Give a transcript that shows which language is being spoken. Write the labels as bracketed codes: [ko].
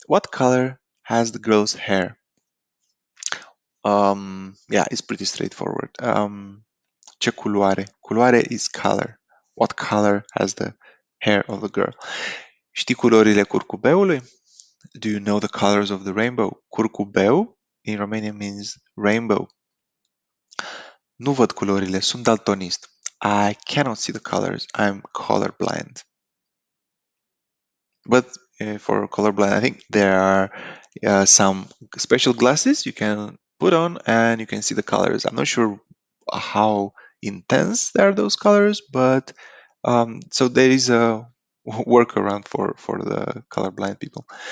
[en] What color has the girl's hair? Yeah, it's pretty straightforward. [ro] Ce culoare? [en] Culoare is color. What color has the hair of the girl? [ro] Știi culorile curcubeului? [en] Do you know the colors of the rainbow? Curcubeu in Romanian means rainbow. [ro] Nu văd culorile, sunt daltonist. [en] I cannot see the colors. I'm colorblind. But for colorblind, I think there are some special glasses you can put on and you can see the colors. I'm not sure how intense are those colors, but so there is a workaround for the colorblind people.